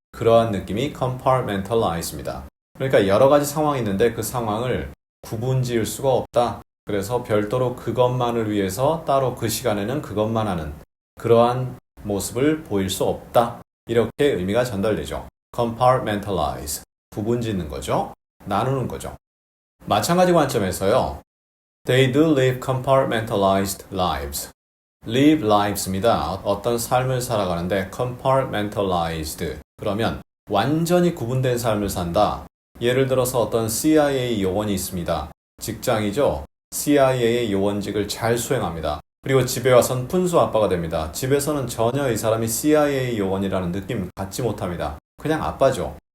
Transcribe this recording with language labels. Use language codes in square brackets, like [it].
[ko] 그러한 느낌이 compartmentalize입니다. 그러니까 여러 가지 상황이 있는데 그 상황을 구분 지을 수가 없다. 그래서 별도로 그것만을 위해서 따로 그 시간에는 그것만 하는 그러한 모습을 보일 수 없다. 이렇게 의미가 전달되죠. compartmentalize, 구분 짓는 거죠. 나누는 거죠. 마찬가지 관점에서요. [en] They do live compartmentalized lives. live lives입니다. [ko] 어떤 삶을 살아가는데 compartmentalized. 그러면 완전히 구분된 삶을 산다. 예를 들어서 어떤 CIA 요원이 있습니다. 직장이죠. CIA의 요원직을 잘 수행합니다. 그리고 집에 와선 푼수 아빠가 됩니다. 집에서는 전혀 이 사람이 CIA 요원이라는 느낌 갖지 못합니다. 그냥 아빠죠.